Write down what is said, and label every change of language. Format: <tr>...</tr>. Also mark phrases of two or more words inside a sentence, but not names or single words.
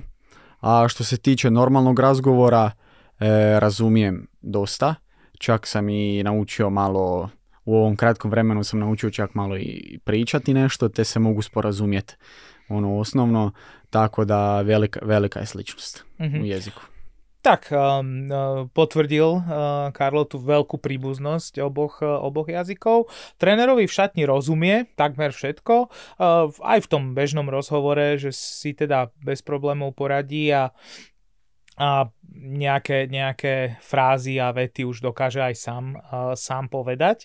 <hr>A što se tiče normalnog razgovora, razumijem dosta. Čak sam i naučio malo, u ovom kratkom vremenu sam naučio čak malo i pričati nešto, te se mogu sporazumjeti osnovno, tako da velika je sličnost u jeziku.</hr> <sk>Tak, potvrdil Karlo tú veľkú príbuznosť oboch jazykov. Trénerovi v šatni rozumie takmer všetko, aj v tom bežnom rozhovore, že si teda bez problémov poradí a nejaké frázy a vety už dokáže aj sám povedať.</sk>